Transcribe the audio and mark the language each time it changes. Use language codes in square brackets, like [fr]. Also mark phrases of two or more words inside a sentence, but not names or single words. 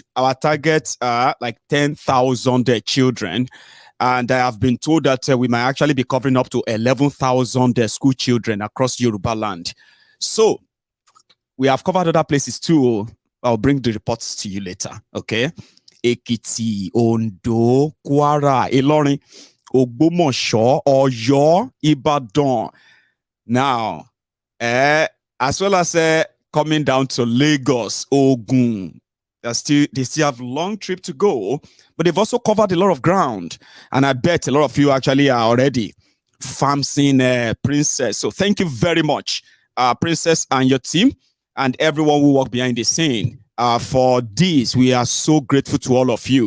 [en] Our targets are like 10,000 children. And I have been told that we might actually be covering up to 11,000 school children across Yoruba land. So we have covered other places too. I'll bring the reports to you later, okay? Ekiti, Ondo, Kwara, Ilorin, Ogbomoso, Oyo, Ibadan. Now, as well as coming down to Lagos, Ogun, they still have a long trip to go, but they've also covered a lot of ground. And I bet a lot of you actually are already farming Princess. So thank you very much, Princess and your team, and everyone who worked behind the scene. For this, we are so grateful to all of you.